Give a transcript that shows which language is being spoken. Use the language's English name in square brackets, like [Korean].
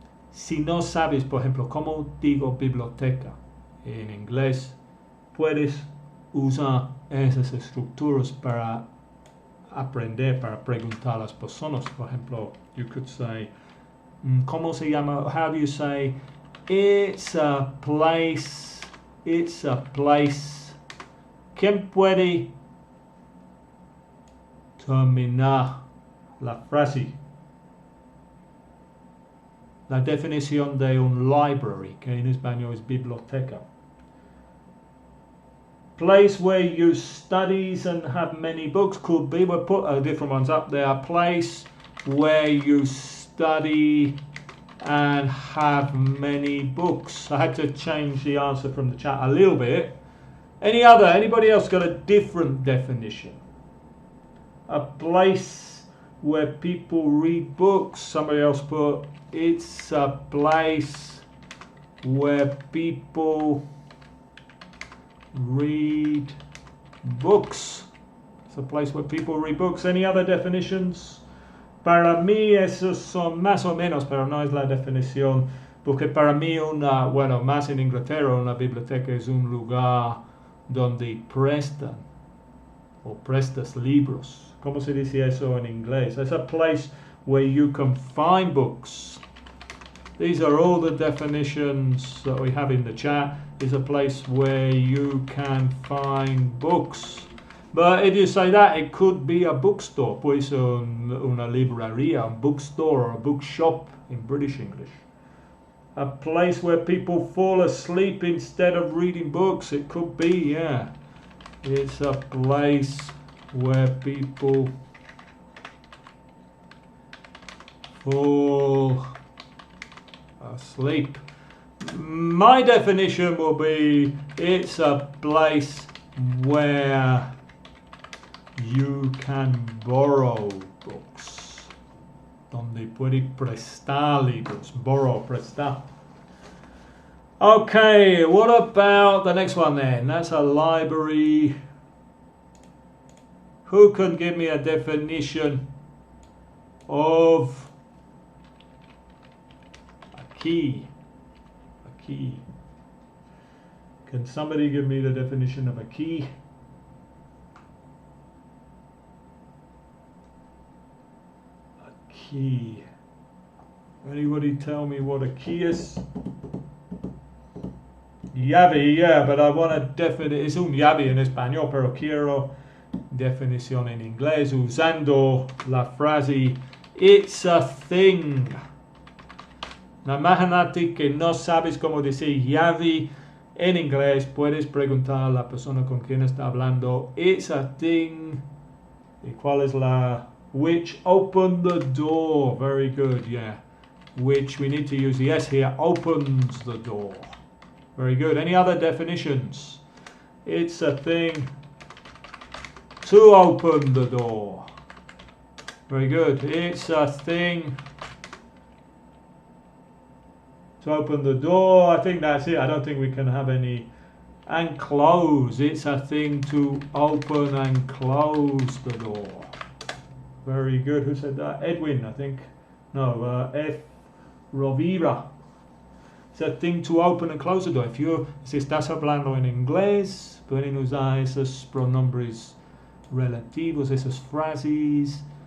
[Spanish] Si no sabes, por ejemplo, cómo digo biblioteca en inglés, puedes usar esas estructuras para aprender, para preguntar a las personas. Por ejemplo, [English] you could say, [Spanish] ¿cómo se llama? [English] How do you say, it's a place, it's a place? [Spanish] ¿Quién puede terminar la frase? La definición de un library, que en español es biblioteca. [English] Place where you studies and have many books could be, we'll put different ones up there. Place where you study and have many books. I had to change the answer from the chat a little bit. Anybody else got a different definition? A place where people read books. Somebody else put, it's a place where people read books. It's a place where people read books. Any other definitions? [Spanish] Para mí esos son más o menos, pero no es la definición. Porque para mí más en Inglaterra, una biblioteca es un lugar donde prestan o prestas libros. ¿Cómo se dice eso en inglés? [English] It's a place where you can find books. These are all the definitions that we have in the chat. It's a place where you can find books. But if you say that, it could be a bookstore. [Spanish] Puede ser una librería, un [English] bookstore or a bookshop in British English. A place where people fall asleep instead of reading books. It could be, yeah. It's a place where people fall asleep. My definition will be, it's a place where you can borrow books. [Spanish] Donde puede prestar libros. Borrow, prestar. [English] Okay, what about the next one then? That's a library. Who can give me a definition of a key? A key. Can somebody give me the definition of a key? A key. Anybody tell me what a key is? Llave, yeah, but I want a definition. [Spanish] Es un llave en español, pero quiero definición en inglés usando la frase [English] it's a thing. [Spanish] Imagínate que no sabes cómo decir llave en inglés. Puedes preguntar a la persona con quien está hablando. [English] It's a thing. [Spanish] ¿Y cuál es la? [English] Which open the door. Very good, yeah. Which we need to use the S here. Opens the door. Very good. Any other definitions? It's a thing to open the door. Very good. It's a thing to open the door. I think that's it. I don't think we can have any. And close. It's a thing to open and close the door. Very good. Who said that? Edwin, I think. No, F. Rovira. It's a thing to open and close the door. [Spanish] Si estás hablando en inglés, pueden usar esos pronombres relativos, esas frases.